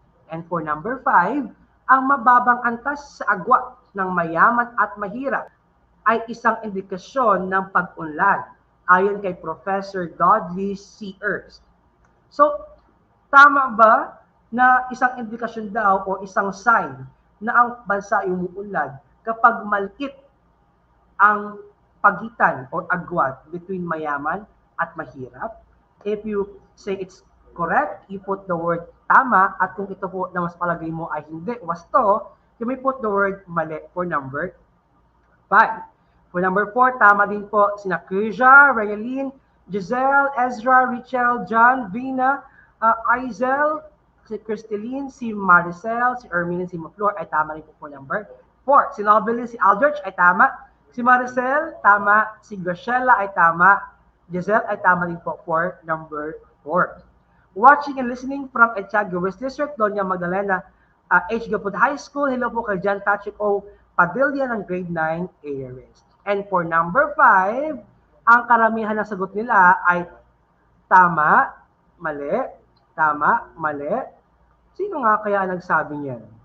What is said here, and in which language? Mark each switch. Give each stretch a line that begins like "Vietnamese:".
English: And for number 5,
Filipino: ang mababang antas sa agwat ng mayaman at mahirap ay isang indikasyon ng pag-unlad ayon kay Professor Dudley C. Erst. So, tama ba na isang indikasyon daw o isang sign na ang bansa ay umuunlad kapag maliit ang pagitan o agwat between mayaman at mahirap?
English: If you say it's correct, you put the word tama,
Filipino: at kung ito po na mas palagay mo ay hindi, wasto,
English: you may put the word mali for number 5. For number 4,
Filipino: tama din po sina Krisha, Rayalyn, Giselle, Ezra, Richel, John, Vina, Aizel, si Cristeline, si Maricel, si Ermine, si Maflor ay tama rin po
English: for number 4.
Filipino: Si Nobeline, si Aldrich ay tama, si Maricel, tama, si Graciela ay tama, Giselle ay tama din po
English: for number 4. Watching and listening from Etiaga West District, Doña Magdalena H.
Filipino: Gapud High School. Hello po kay John Patrick O. Padilla ng grade 9 ARS.
English: And for number 5,
Filipino: ang karamihan ng sagot nila ay tama, mali, tama, mali. Sino nga kaya nagsabi niyan?